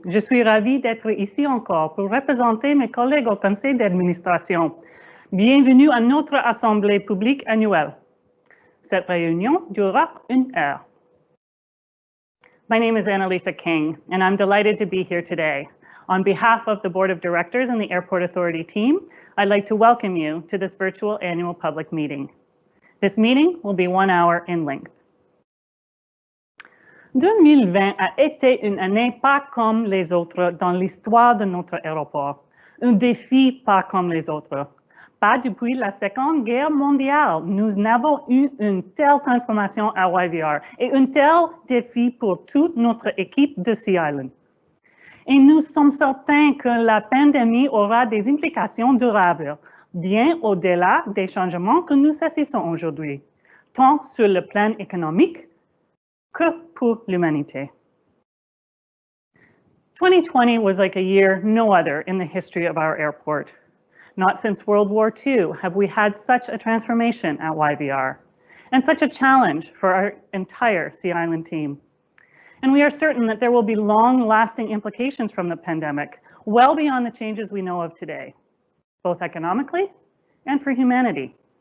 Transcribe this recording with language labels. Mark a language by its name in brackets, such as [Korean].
[French] Je suis ravie d'être ici encore pour représenter mes collègues au conseil d'administration. Bienvenue à notre assemblée publique annuelle. Cette réunion durera 1 heure. [English] My name is Annalisa King, and I'm delighted to be here today. On behalf of the Board of Directors and the Airport Authority team, I'd like to welcome you to this virtual annual public meeting. This meeting will be 1 hour in length. [French] 2020 a été une année pas comme les autres dans l'histoire de notre aéroport. Un défi pas comme les autres. Pas depuis la Seconde Guerre mondiale, nous n'avons eu une telle transformation à YVR et un tel défi pour toute notre équipe de Sea Island. Et nous sommes certains que la pandémie aura des implications durables, bien au-delà des changements que nous assistons aujourd'hui, tant sur le plan économique que pour l'humanité. [English] 2020 was like a year no other in the history of our airport. Not since World War II have we had such a transformation at YVR, and such a challenge for our entire Sea Island team. And we are certain that there will be long-lasting implications from the pandemic, well beyond the changes we know of today, both economically and for humanity.